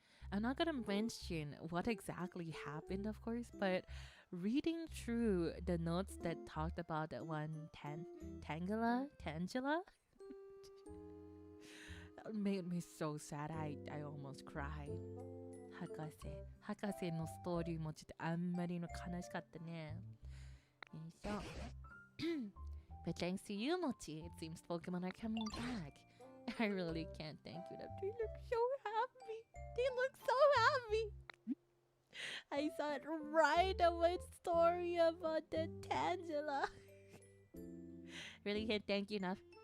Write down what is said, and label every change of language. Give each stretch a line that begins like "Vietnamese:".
English: I'm not gonna mention what exactly happened, of course, but reading through the notes that talked about that one Tangela made me so sad. I almost cried.
Japanese: 博士のストーリーもちょっとあんまりの悲しかったね。
English: But thanks to you, Mochi, it seems Pokemon are coming back. I really can't thank you enough. They look so happy. They look so happy. I saw it right on my story about the Tangela. Really can't thank you enough.